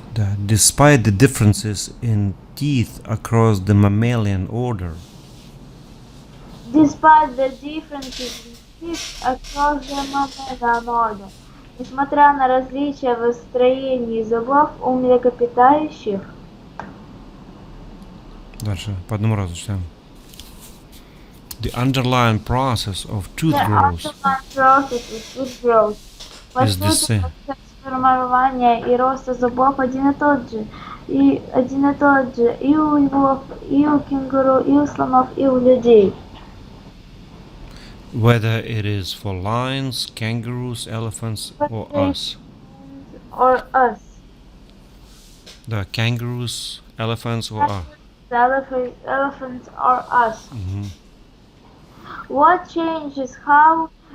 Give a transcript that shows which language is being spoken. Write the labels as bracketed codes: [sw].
[en] Да, despite the differences in teeth across the mammalian order. Despite the differences in teeth across the mammalian order. [ru] Несмотря на различия в строении зубов у млекопитающих. Дальше, по одному разу читаем. [en] The underlying process of tooth The growth underlying process of tooth growth. [ru] По [en] is the [ru] сути, [en] same. [ru] процесс формирования и роста зубов один и тот же. И один и тот же и у львов, и у кенгуру, и у слонов, и у людей. [en] Whether it is for lions, kangaroos, elephants, or us. Or us. Да, kangaroos, elephants, or us. The elephants or us. Мгм. What changes how